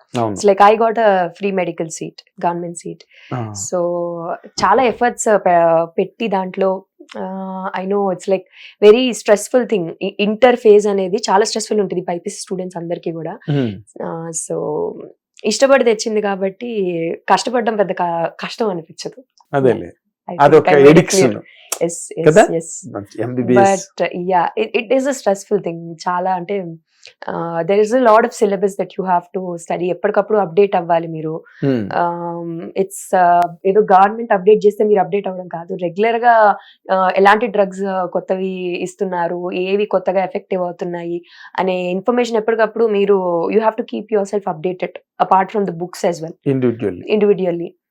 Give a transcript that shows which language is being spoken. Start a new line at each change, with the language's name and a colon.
English: It's like I got a free medical seat, government seat.
Telugu: So చాలా efforts పెట్టి దాంట్లో
English: I know it's like very stressful thing.
Telugu: Inter phase అనేది చాలా stressful ఉంటుంది BiPC students అందరికీ కూడా. సో ఇష్టపడి తెచ్చింది కాబట్టి కష్టపడడం పెద్ద కష్టం అనిపించదు. అదేలే, అదొక addiction.
English: Yes, but yeah, it is a stressful thing.
Telugu: చాలా అంటే
English: there is a lot of syllabus that you have to study.
Telugu: ఎప్పటికప్పుడు అప్డేట్ అవ్వాలి మీరు. ఇట్స్ ఏదో గవర్నమెంట్ అప్డేట్ చేస్తే మీరు అప్డేట్ అవ్వడం కాదు. రెగ్యులర్ గా ఎలాంటి డ్రగ్స్ కొత్తవి ఇస్తున్నారు, ఏవి కొత్తగా ఎఫెక్టివ్ అవుతున్నాయి అనే ఇన్ఫర్మేషన్ ఎప్పటికప్పుడు మీరు
English: You have to keep yourself updated apart from the books as well, individually.